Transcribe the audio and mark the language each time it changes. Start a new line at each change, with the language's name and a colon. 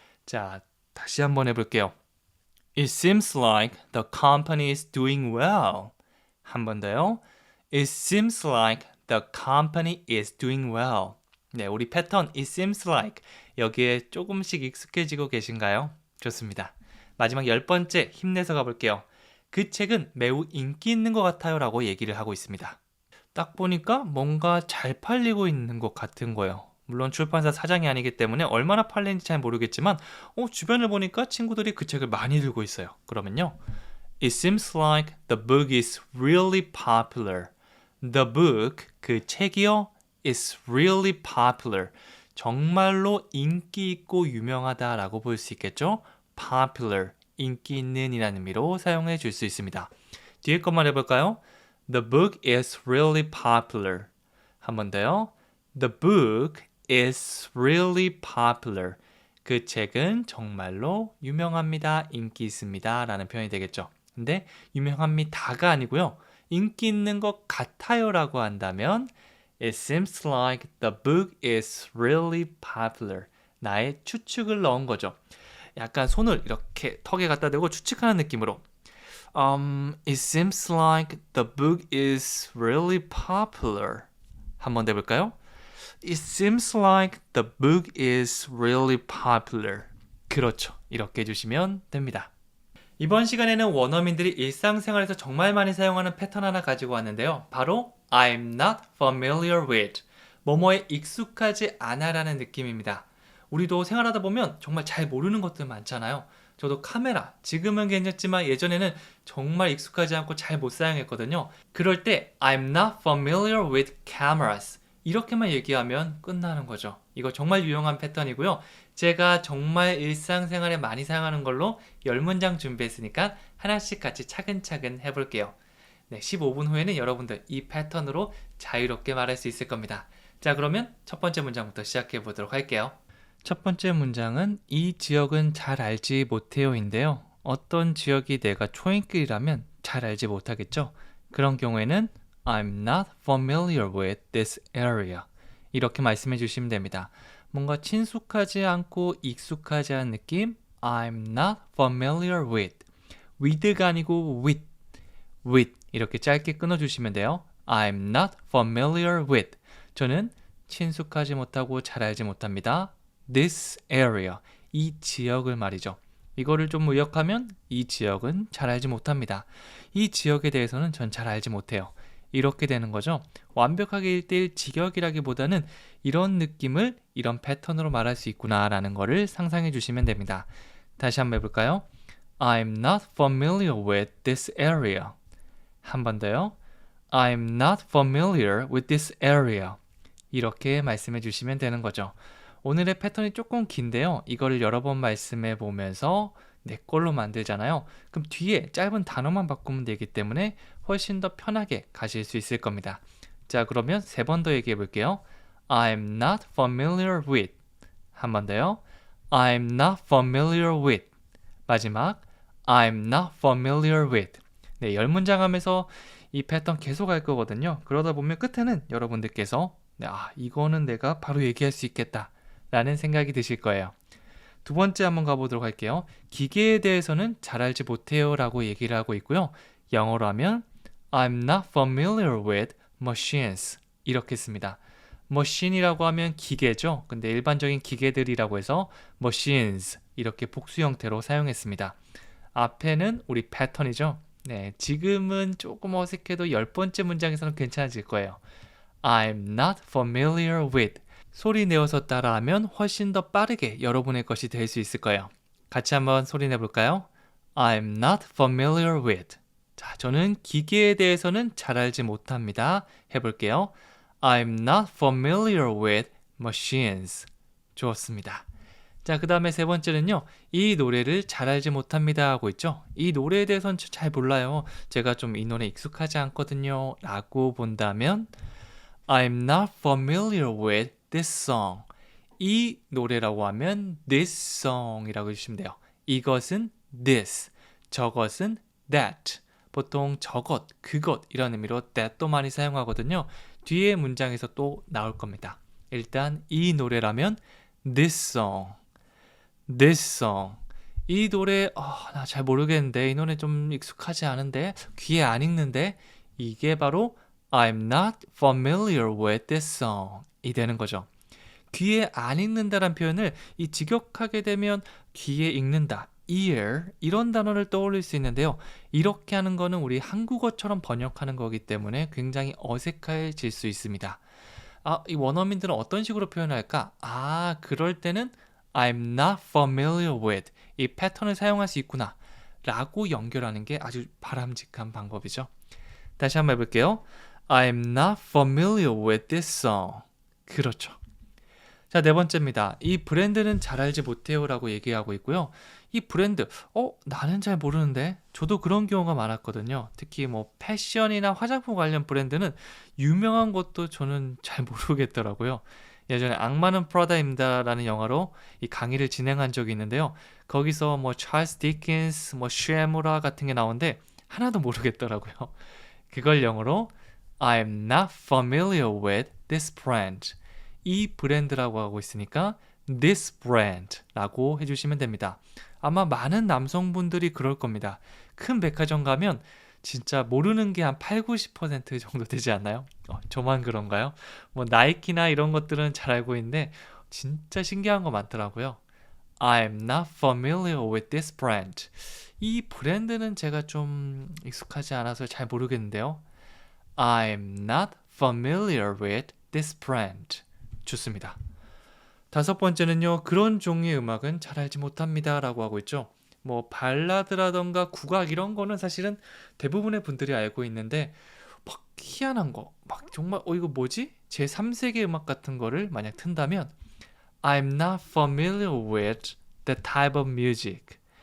Korean: 자, 다시 한번 해볼게요.
English: It seems like the company is doing well.
Korean: 한 번 더요.
English: It seems like the company is doing well.
Korean: 네, 우리 패턴
English: It seems like
Korean: 여기에 조금씩 익숙해지고 계신가요? 좋습니다. 마지막 10번째 힘내서 가볼게요. 그 책은 매우 인기 있는 것 같아요 라고 얘기를 하고 있습니다. 딱 보니까 뭔가 잘 팔리고 있는 것 같은 거예요. 물론 출판사 사장이 아니기 때문에 얼마나 팔리는지 잘 모르겠지만 주변을 보니까 친구들이 그 책을 많이 들고 있어요. 그러면요.
English: It seems like the book is really popular. The book,
Korean: 그 책이요,
English: is really popular.
Korean: 정말로 인기 있고 유명하다라고 볼 수 있겠죠? popular, 인기 있는 이라는 의미로 사용해 줄 수 있습니다. 뒤에 것만 해볼까요?
English: The book is really popular.
Korean: 한 번 더요.
English: The book is really popular.
Korean: 그 책은 정말로 유명합니다. 인기 있습니다. 라는 표현이 되겠죠. 근데 유명합니다가 아니고요. 인기 있는 것 같아요 라고 한다면
English: It seems like the book is really popular.
Korean: 나의 추측을 넣은 거죠. 약간 손을 이렇게 턱에 갖다 대고 추측하는 느낌으로
English: It seems like the book is really popular.
Korean: 한 번 더 해볼까요?
English: It seems like the book is really popular.
Korean: 그렇죠. 이렇게 해주시면 됩니다. 이번 시간에는 원어민들이 일상생활에서 정말 많이 사용하는 패턴 하나 가지고 왔는데요.
English: 바로 I'm not familiar with.
Korean: 뭐뭐에 익숙하지 않아라는 느낌입니다. 우리도 생활하다 보면 정말 잘 모르는 것들 많잖아요. 저도 카메라, 지금은 괜찮지만 예전에는 정말 익숙하지 않고 잘 못 사용했거든요. 그럴 때
English: I'm not familiar with cameras.
Korean: 이렇게만 얘기하면 끝나는 거죠. 이거 정말 유용한 패턴이고요. 제가 정말 일상생활에 많이 사용하는 걸로 10문장 준비했으니까 하나씩 같이 차근차근 해볼게요. 네, 15분 후에는 여러분들 이 패턴으로 자유롭게 말할 수 있을 겁니다. 자, 그러면 첫 번째 문장부터 시작해 보도록 할게요. 첫 번째 문장은 이 지역은 잘 알지 못해요인데요. 어떤 지역이 내가 초행길이라면 잘 알지 못하겠죠?
English: 그런 경우에는 I'm not familiar with this area.
Korean: 이렇게 말씀해 주시면 됩니다. 뭔가 친숙하지 않고 익숙하지 않은 느낌?
English: I'm not familiar with.
Korean: with가 아니고 with 이렇게 짧게 끊어주시면 돼요.
English: I'm not familiar with.
Korean: 저는 친숙하지 못하고 잘 알지 못합니다.
English: This area.
Korean: 이 지역을 말이죠. 이거를 좀 의역하면 이 지역은 잘 알지 못합니다. 이 지역에 대해서는 전 잘 알지 못해요. 이렇게 되는 거죠. 완벽하게 1대1 직역이라기보다는 이런 느낌을 이런 패턴으로 말할 수 있구나라는 거를 상상해 주시면 됩니다. 다시 한번 해볼까요?
English: I'm not familiar with this area.
Korean: 한 번 더요.
English: I'm not familiar with this area.
Korean: 이렇게 말씀해 주시면 되는 거죠. 오늘의 패턴이 조금 긴데요. 이거를 여러 번 말씀해 보면서 내 걸로 만들잖아요. 그럼 뒤에 짧은 단어만 바꾸면 되기 때문에 훨씬 더 편하게 가실 수 있을 겁니다. 자, 그러면 3번 더 얘기해 볼게요.
English: I'm not familiar with.
Korean: 한 번 더요.
English: I'm not familiar with.
Korean: 마지막
English: I'm not familiar with.
Korean: 네, 10문장 하면서 이 패턴 계속 할 거거든요. 그러다 보면 끝에는 여러분들께서 이거는 내가 바로 얘기할 수 있겠다 라는 생각이 드실 거예요. 두 번째 한번 가보도록 할게요. 기계에 대해서는 잘 알지 못해요 라고 얘기를 하고 있고요. 영어로 하면
English: I'm not familiar with machines
Korean: 이렇게 씁니다. machine이라고 하면 기계죠. 근데 일반적인 기계들이라고 해서 machines 이렇게 복수 형태로 사용했습니다. 앞에는 우리 패턴이죠. 네, 지금은 조금 어색해도 10번째 문장에서는 괜찮아질 거예요.
English: I'm not familiar with
Korean: 소리 내어서 따라하면 훨씬 더 빠르게 여러분의 것이 될 수 있을 거예요. 같이 한번 소리 내볼까요?
English: I'm not familiar with
Korean: 자, 저는 기계에 대해서는 잘 알지 못합니다. 해볼게요.
English: I'm not familiar with machines.
Korean: 좋습니다. 자, 그 다음에 세 번째는요. 이 노래를 잘 알지 못합니다 하고 있죠. 이 노래에 대해서는 잘 몰라요. 제가 좀 이 노래 익숙하지 않거든요. 라고 본다면
English: I'm not familiar with this song.
Korean: 이 노래라고 하면 this song 이라고 해주시면 돼요. 이것은 this, 저것은 that. 보통 저것, 그것 이런 의미로 that도 많이 사용하거든요. 뒤에 문장에서 또 나올 겁니다. 일단 이 노래라면 this song, this song. 이 노래 나 잘 모르겠는데 이 노래 좀 익숙하지 않은데 귀에 안 익는데 이게 바로
English: I'm not familiar with this song
Korean: 이 되는 거죠. 귀에 안 익는다란 표현을 이 직역하게 되면 귀에 익는다, ear 이런 단어를 떠올릴 수 있는데요. 이렇게 하는 거는 우리 한국어처럼 번역하는 거기 때문에 굉장히 어색해질 수 있습니다. 이 원어민들은 어떤 식으로 표현할까? 그럴 때는
English: I'm not familiar with
Korean: 이 패턴을 사용할 수 있구나 라고 연결하는 게 아주 바람직한 방법이죠. 다시 한번 해볼게요.
English: I'm not familiar with this song.
Korean: 그렇죠. 자, 네 번째입니다. 이 브랜드는 잘 알지 못해요 라고 얘기하고 있고요. 이 브랜드, 나는 잘 모르는데 저도 그런 경우가 많았거든요. 특히 뭐 패션이나 화장품 관련 브랜드는 유명한 것도 저는 잘 모르겠더라고요. 예전에 악마는 프라다입니다 라는 영화로 이 강의를 진행한 적이 있는데요. 거기서 뭐 찰스 디킨스, 뭐 쉐무라 같은 게 나오는데 하나도 모르겠더라고요. 그걸 영어로
English: I'm not familiar with this brand.
Korean: 이 브랜드라고 하고 있으니까 this brand 라고 해주시면 됩니다. 아마 많은 남성분들이 그럴 겁니다. 큰 백화점 가면 진짜 모르는 게 한 80-90% 정도 되지 않나요? 저만 그런가요? 뭐 나이키나 이런 것들은 잘 알고 있는데 진짜 신기한 거 많더라고요.
English: I'm not familiar with this brand.
Korean: 이 브랜드는 제가 좀 익숙하지 않아서 잘 모르겠는데요.
English: I'm not familiar with this brand.
Korean: 좋습니다. 다섯 번째는요. 그런 종류의 음악은 잘 알지 못합니다 라고 하고 있죠. 뭐 발라드라던가 국악 이런 거는 사실은 대부분의 분들이 알고 있는데 막 희한한 거, 막 정말 이거 뭐지? 제 3세계 음악 같은 거를 만약 튼다면
English: I'm not familiar with that type of music.